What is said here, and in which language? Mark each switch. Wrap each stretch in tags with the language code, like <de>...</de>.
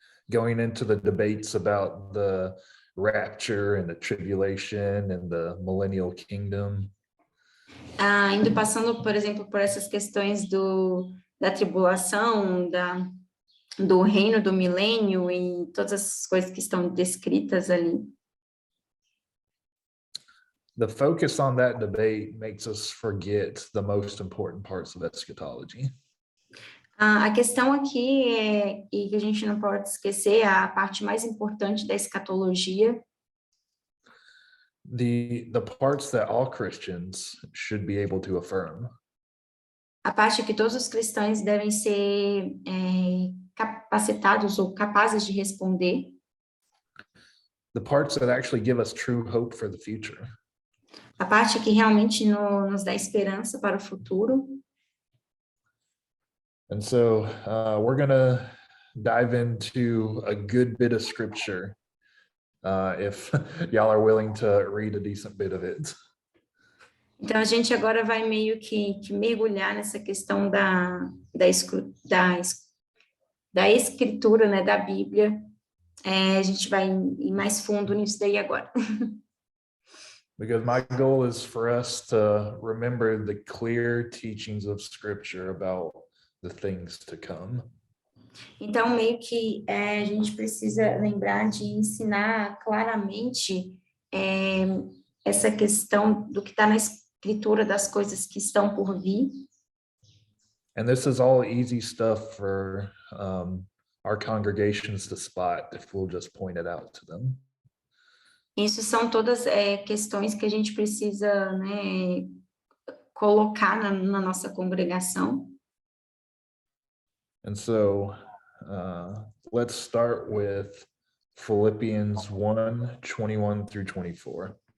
<en>Going into the debates about the rapture and the tribulation and the millennial kingdom.</en> <pt>Passando, por exemplo, por essas questões da tribulação, do reino do milênio e todas as coisas que estão descritas ali.</pt> <en>The focus on that debate makes us forget the most important parts of eschatology.</en> <pt>A questão aqui e que a gente não pode esquecer, a parte mais importante da escatologia.</pt> <en>The parts that all Christians should be able to affirm.</en> <pt>A parte que todos os cristãos devem ser capacitados ou capazes de responder.</pt> <en>The parts that actually give us true hope for the future.</en> <pt>A parte que realmente nos dá esperança para o futuro.</pt> <en>And so we're going to dive into a good bit of scripture, if y'all are willing to read a decent bit of it.</en> <pt>Então, a gente agora vai meio que mergulhar nessa questão da escritura, né, da Bíblia. A gente vai ir mais fundo nisso daí agora.</pt> <en>Because my goal is for us to remember the clear teachings of Scripture about the things to come.</en> <pt>Então, meio que a gente precisa lembrar de ensinar claramente essa questão do que está na escritura, das coisas que estão por vir.</pt> <en>And this is all easy stuff for our congregations to spot if we'll just point it out to them.</en> <pt>Isso são todas questões que a gente precisa, né, colocar na nossa congregação.</pt> <en>And so let's start with Philippians 1:21 through 24.</en>